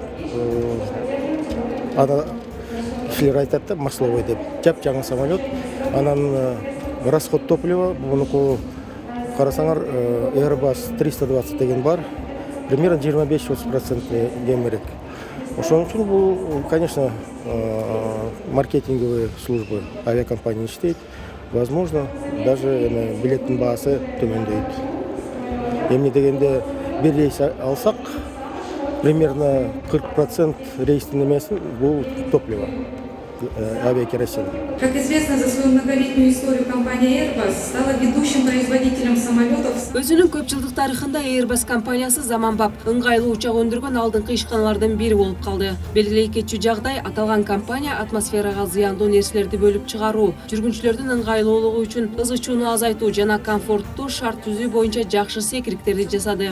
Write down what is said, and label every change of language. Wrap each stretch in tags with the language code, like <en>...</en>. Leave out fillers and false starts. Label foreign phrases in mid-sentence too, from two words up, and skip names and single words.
<ky>Аны кишилер айтат да, масловой деп. Жапжаңы самолет. Анан</ky> <ru>расход топлива,</ru> <ky>бунуку карасаңар Airbus 320 деген бар. Примерно 25-30% кемирээк. Ошон үчүн бул,</ky> <ru>конечно, маркетинговые службы авиакомпания иштейт.</ru> <ky>Возможно, даже билеттин баасы төмөндөйт. Эмне дегенде бир рейс алсак, примерно 40% рейстин эмесин бул топливо, авиакеросин.</ky> <ru>Как известно, за свою многолетнюю историю компания Airbus стала ведущим производителем самолетов.</ru> <ky>Өзүнүн көп жылдык тарыхында Airbus компаниясы заманбап ыңгайлуу учак өндүргөн алдыңкы ишканалардын бири болуп калды. Белгилей кетчү жагдай, аталган компания атмосферага зыяндуу нерселерди бөлүп чыгаруу, жүргүнчүлөрдүн ыңгайлуулугу үчүн ыз ычууну азайтуу жана комфорттуу шарт түзүү боюнча жакшы секирикттерди жасады.</ky>